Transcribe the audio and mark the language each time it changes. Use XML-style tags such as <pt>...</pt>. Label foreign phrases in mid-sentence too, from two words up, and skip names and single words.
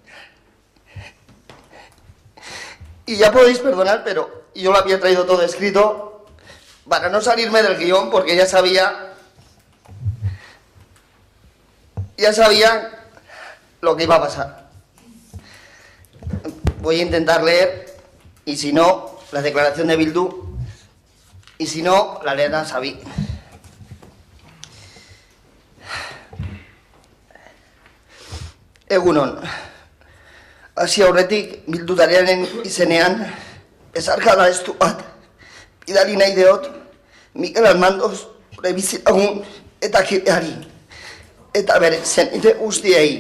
<es>Y ya podéis perdonar, pero yo lo había traído todo escrito para no salirme del guión, porque ya sabía lo que iba a pasar. Voy a intentar leer, y si no, la declaración de Bildu, y si no, la leerá Xavi.</es> <eu>Egunon, hasi aurretik bildutaren izenean, ezarkada estu bat, bidali nahi deot, Mikel Almandoz, gure bizilagun eta kideari, eta bere zenide guztiei.</eu>